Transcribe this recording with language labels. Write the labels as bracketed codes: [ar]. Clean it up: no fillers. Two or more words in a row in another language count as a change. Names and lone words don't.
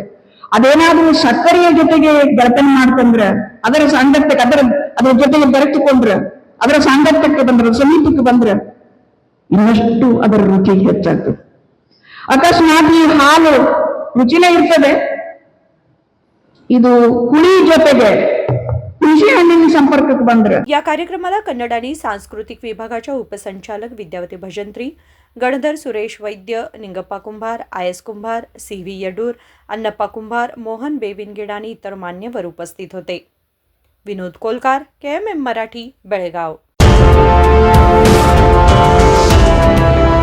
[kn] ಅದೇನಾದ್ರೂ ಸಕ್ಕರೆಯ ಜೊತೆಗೆ ಗೆಳತನ ಮಾಡ್ತಂದ್ರ, ಅದರ ಸಾಂಗತ್ಯಕ್ಕೆ ಅದರ ಜೊತೆಗೆ ಬೆರೆತುಕೊಂಡ್ರ, ಅದರ ಸಾಂಗತ್ಯಕ್ಕೆ ಬಂದ್ರ, ಸಮೀಪಕ್ಕೆ ಬಂದ್ರ ಇನ್ನಷ್ಟು ಅದರ ರುಚಿ ಹೆಚ್ಚಾಗ್ತದೆ. ಅಕಸ್ಮಾತ್ ಈ ಹಾಲು ರುಚಿನೇ ಇರ್ತದೆ, ಇದು ಹುಳಿ ಜೊತೆಗೆ ಹುಣಸೆ ಹಣ್ಣಿನ संपर्कात ಬಂದ್ರೆ. [mr] या कार्यक्रमाला कन्नड आणि सांस्कृतिक विभागाच्या उपसंचालक विद्यावती भजंत्री, गणधर सुरेश वैद्य, निंगप्पा कुंभार, आयस कुंभार, सी व्ही यडूर, अन्नप्पा कुंभार, मोहन बेविनगेड आणि इतर मान्यवर उपस्थित होते. विनोद कोलकार, KMM मराठी, बेळगाव.